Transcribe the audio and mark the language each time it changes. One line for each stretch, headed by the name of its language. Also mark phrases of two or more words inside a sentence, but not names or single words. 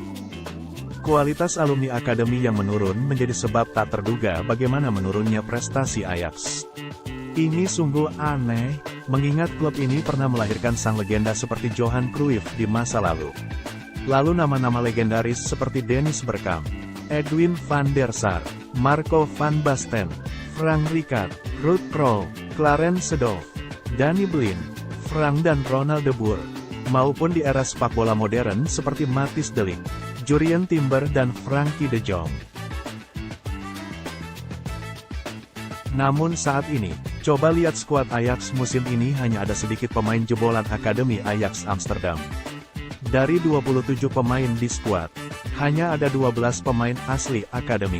Indonesian: Kualitas alumni akademi yang menurun menjadi sebab tak terduga bagaimana menurunnya prestasi Ajax. Ini sungguh aneh, mengingat klub ini pernah melahirkan sang legenda seperti Johan Cruyff di masa lalu. Lalu nama-nama legendaris seperti Dennis Bergkamp, Edwin van der Sar, Marco van Basten, Frank Rijkaard, Ruud Krol, Clarence Seedorf, Danny Blind, Frank dan Ronald de Boer, maupun di era sepak bola modern seperti Matthijs de Ligt, Jurrien Timber dan Frenkie de Jong. Namun saat ini, coba lihat skuad Ajax musim ini hanya ada sedikit pemain jebolan Akademi Ajax Amsterdam. Dari 27 pemain di skuad, hanya ada 12 pemain asli Akademi.